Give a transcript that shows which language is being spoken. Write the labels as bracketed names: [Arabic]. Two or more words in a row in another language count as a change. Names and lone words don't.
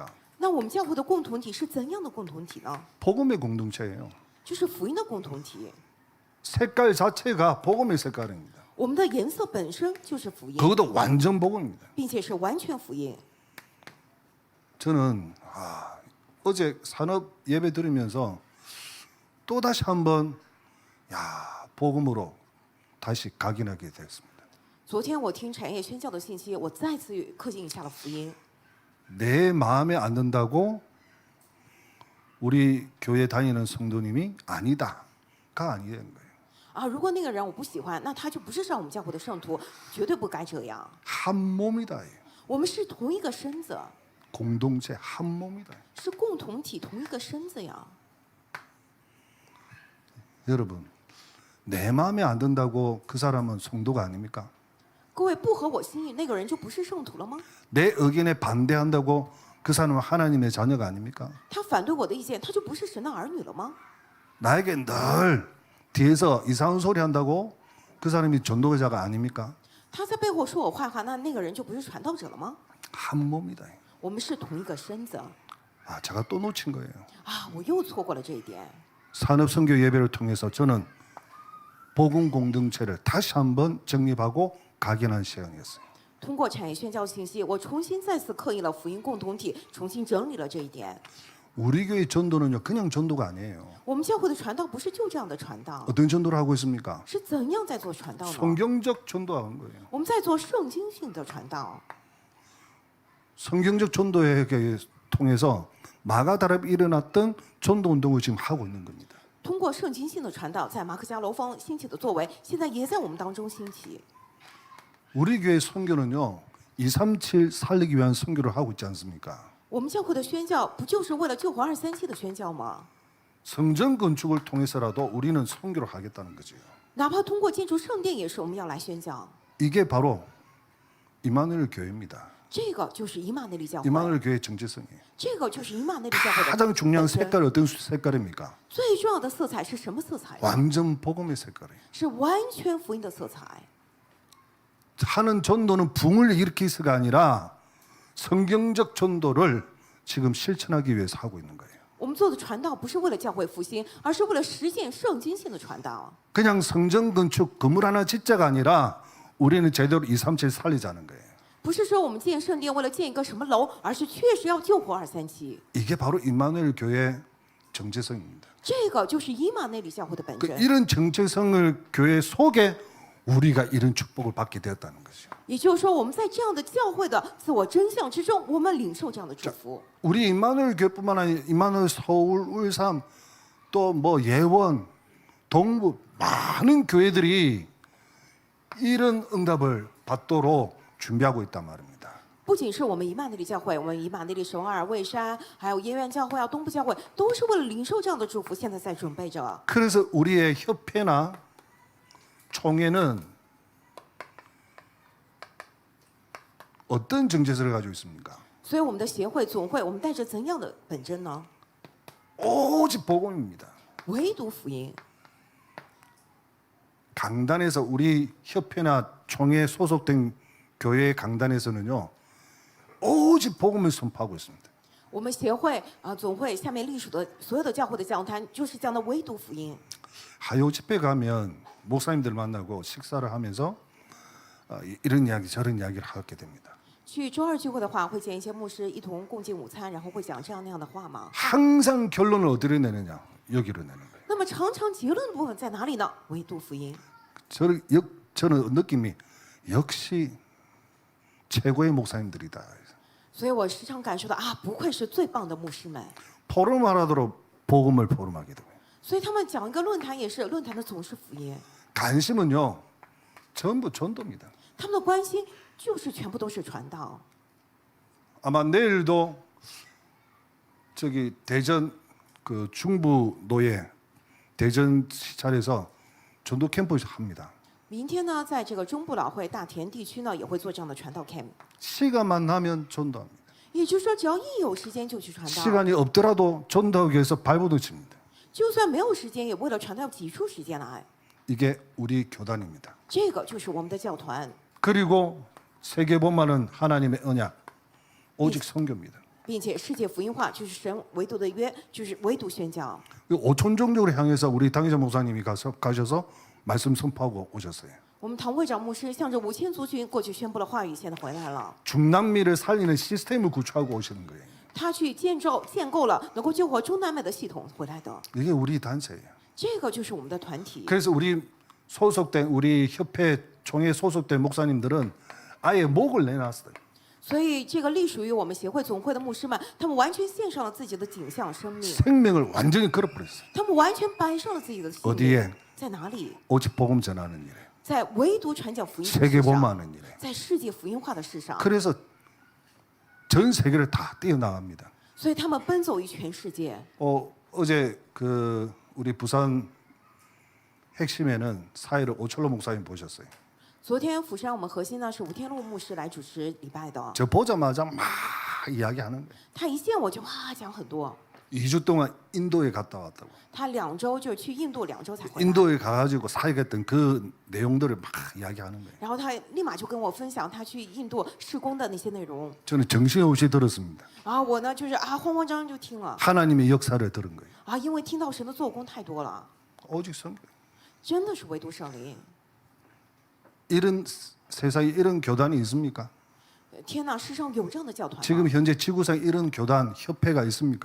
[Chinese] 那我们教会的共同体是怎样的共同体呢？ [Korean] 복음의 공동체예요. [Chinese] 就是福音的共同体。 [Korean] 색깔 자체가 복음의 색깔입니다. [Chinese] 我们的颜色本身就是福音， [Korean] 그것도 완전 복음입니다. [Chinese] 并且是完全福音。 [Korean] 저는 어제 산업 예배 들으면서 또 다시 한번 복음으로 다시 각인하게 됐습니다. [Chinese] 昨天我听产业宣教的信息，我再次刻进一下了福音。 [Korean] 내 마음에 안 든다고 우리 교회 다니는 성도님이 아니다가 아니된 거예요. [Chinese] 啊，如果那个人我不喜欢，那他就不是上我们教会的圣徒，绝对不该这样。 [Korean] 한 몸이다. [Chinese] 我们是同一个身子， [Korean] 공동체 한 몸이다. [Chinese] 是共同体，同一个身子呀。 [Korean] 여러분, 내 마음에 안 든다고 그 사람은 성도가 아닙니까? [Chinese] 各位不合我心意，那个人就不是圣徒了吗？ [Korean] 내 의견에 반대한다고 그 사람은 하나님의 자녀가 아닙니까? [Chinese] 他反对我的意见，他就不是神的儿女了吗？ [Korean] 나에게 늘 뒤에서 이상한 소리 한다고 그 사람이 전도자가 아닙니까? [Chinese] 他在背后说我坏话，那个人就不是传道者了吗？ [Korean] 한 몸이다. [Chinese] 我们是同一个身子 [Korean] 제가 또 놓친 거예요. [Chinese] 啊！我又错过了这一点。 [Korean] 산업 선교 예배를 통해서 저는 복음 공동체를 다시 한번 정립하고 각인한 시간이었어요. [Chinese] 通过产业宣教信息，我重新再次刻印了福音共同体，重新整理了这一点。 [Korean] 우리 교회 전도는요, 그냥 전도가 아니에요. [Chinese] 我们教会的传道不是就这样的传道， [Korean] 어떤 전도를 하고 있습니까? [Chinese] 是怎样在做传道呢？ [Korean] 성경적 전도하는 거예요. [Chinese] 我们在做圣经性的传道。 [Korean] 성경적 전도에 통해서 마가다락에 일어났던 전도 운동을 지금 하고 있는 겁니다. [Chinese] 通过圣经性的传道，在马可家楼方兴起的作为，现在也在我们当中兴起。 [Korean] 우리 교회 선교는요, 237 살리기 위한 선교를 하고 있지 않습니까? [Chinese] 我们教会的宣教不就是为了救活237的宣教吗？ [Korean] 성전 건축을 통해서라도 우리는 선교를 하겠다는 거죠. [Chinese] 哪怕通过建筑圣殿，也是我们要来宣教。 [Korean] 이게 바로 이마누엘 교회입니다. [Chinese] 这个就是以马内利教会， [Korean] 이마누엘 교회의 정체성이에요. [Chinese] 这个就是以马内利教会的 [Korean] 가장 중요한 [Chinese] 本身 [Korean] 색깔이 어떤 색깔입니까? [Chinese] 最重要的色彩是什么色彩？ [Korean] 완전 복음의 색깔이에요. [Chinese] 是完全福音的色彩。 [Korean] 하는 전도는 붕을 일으키서가 아니라 성경적 전도를 지금 실천하기 위해서 하고 있는 거예요. [Chinese] 我们做的传道不是为了教会复兴，而是为了实现圣经性的传道。 [Korean] 그냥 성전 건축 건물 하나 짓자가 아니라 우리는 제대로 237 살리자는 거예요. [Chinese] 不是说我们建圣殿为了建一个什么楼，而是确实要救活237。 [Korean] 이게 바로 임마누엘 교회 정체성입니다. [Chinese] 这个就是以马内利教会的本身。 [Korean] 이런 정체성을 교회 속에 우리가 이런 축복을 받게 되었다는 것이죠. [Chinese] 也就是说，我们在这样的教会的自我真相之中，我们领受这样的祝福。 [Korean] 우리 임마누엘 교회뿐만 아니라 임마누엘 서울, 울산, 또 뭐 예원, 동부 많은 교회들이 이런 응답을 받도록 준비하고 있단 말입니다. [Chinese] 不仅是我们以马内利教会，我们以马内利首尔、蔚山，还有耶院教会啊、东部教会，都是为了领受这样的祝福，现在在准备着。 [Korean] 그래서 우리의 협회나 총회는 어떤 정체성을 가지고 있습니까? [Chinese] 所以我们的协会、总会，我们带着怎样的本真呢？ [Korean] 오직 복음입니다. [Chinese] 唯独福音。 [Korean] 강단에서 우리 협회나 총회에 소속된 교회 강단에서는요, 오직 복음을 선포하고 있습니다. [Chinese] 我们协会啊、总会下面隶属的所有的教会的讲坛，就是讲的唯独福音。 [Korean] 하요 집회 가면 목사님들 만나고 식사를 하면서 이런 이야기 저런 이야기를 하게 됩니다. [Chinese] 去周二聚会的话，会见一些牧师一同共进午餐，然后会讲这样那样的话吗？ [Korean] 항상 결론을 어디로 내느냐? 여기로 내는 거예요. [Chinese] 那么常常结论的部分在哪里呢？唯独福音。 [Korean] 저는 느낌이 역시 최고의 목사님들이다. [Chinese] 所以我时常感受到啊，不愧是最棒的牧师们。 [Korean] 포럼하라도록 복음을 포럼하게 되고요. [Chinese] 所以他们讲一个论坛也是论坛的总是福音， [Korean] 관심은요 전부 전도입니다. [Chinese] 他们的关心就是全部都是传道。 [Korean] 아마 내일도 저기 대전 그 중부 노예 대전 시찰에서 전도 캠프 합니다. [Chinese] 明天呢，在这个中部老会大田地区呢，也会做这样的传道 camp。 [Korean] 시간만 나면 전도합니다. [Chinese] 也就是说，只要一有时间就去传道。 [Korean] 시간이 없더라도 전도하기 위해서 발버둥 칩니다. [Chinese] 就算没有时间，也为了传道挤出时间来。 [Korean] 이게 우리 교단입니다. [Chinese] 这个就是我们的教团， [Korean] 그리고 세계복음화는 하나님의 언약, 오직 선교입니다. [Chinese] 并且世界福音化就是神唯独的约，就是唯独宣教。 [Korean] 5천 종족을 향해서 우리 당회자 목사님이 가셔서 말씀 선포하고 오셨어요. [Chinese] 我们唐会长牧师向着5000族群过去宣布了话语，现在回来了。 [Korean] 중남미를 살리는 시스템을 구축하고 오시는 거예요. [Chinese] 他去建构了能够救活中南美的系统回来的， [Korean] 이게 우리 단체예요. [Chinese] 这个就是我们的团体。 [Korean] 그래서 우리 협회 총회 소속된 목사님들은 아예 목을 내놨어요. [Chinese] 所以，这个隶属于我们协会总会的牧师们，他们完全献上了自己的景象生命， [Korean] 생명을 완전히 걸어버렸어요. [Chinese] 他们完全摆上了自己的性 [Korean] 어디에? [Chinese] 命。在哪里？ [Korean] 오직 복음 전하는 일에, [Chinese] 在唯独传讲福音的事 [Korean] 세계복음화하는 [Chinese] 上， [Korean] 일에. [Chinese] 在世界福音化的事上。 [Korean] 그래서 전 세계를 다 뛰어나갑니다. [Chinese] 所以他们奔走于全世界。 [Korean] 어제 우리 부산 핵심에는 사회를 오철로 목사님 보셨어요. [Chinese] 昨天釜山我们核心呢是吴天禄牧师来主持礼拜的， [Korean] 저 보자마자 막 이야기하는 거예요. [Chinese] 他一见我就哇讲很多。 [Korean] 2주 동안 인도에 갔다 왔다고. [Chinese] 他2周就去印度2周才回来， [Korean] 인도에 가가지고 사역했던 그 내용들을 막 이야기하는 거예요. [Chinese] 然后他立马就跟我分享他去印度施工的那些内容。 [Korean] 저는 정신없이 들었습니다. [Chinese] 然后我呢就是慌慌张张就听了 [Korean] 하나님의 역사를 들은 거예요. [Chinese] 啊，因为听到神的做工太多了， [Korean] 오직 선교. [Chinese] 真的是唯独圣灵。 [Korean] 이런 세상에 이런 교단이 있습니까? [Chinese] 天哪，世上有这样的教团吗？ [Korean] 지금 현재 지구상 이런 교단 협회가 있습니까?